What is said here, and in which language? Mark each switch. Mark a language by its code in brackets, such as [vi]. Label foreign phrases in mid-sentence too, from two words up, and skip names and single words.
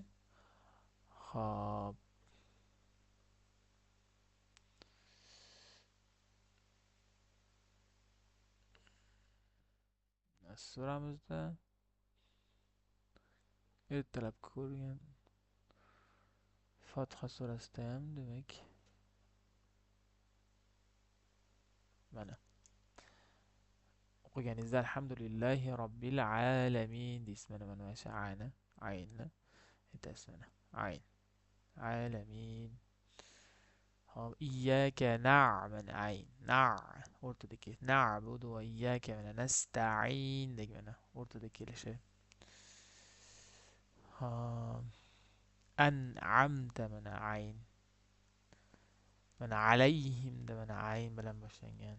[uz] Xo'p, suramizda ertalab ko'rgan Fotiha surasida ham demak mana o'qiganingizda [ar] الحمد لله رب العالمين [uz] deysiz. Mana shu ayni aynni aytasiz. Mana ayn alamin. Hop, [ar] إياك نعبد [uz] ayn o'rtadagi na'budu va iyyaka mana nasta'in deb mana o'rtada kelishi. Hop, an'amta mana ayn. Mana alayhim da mana ayn bilan boshlangan.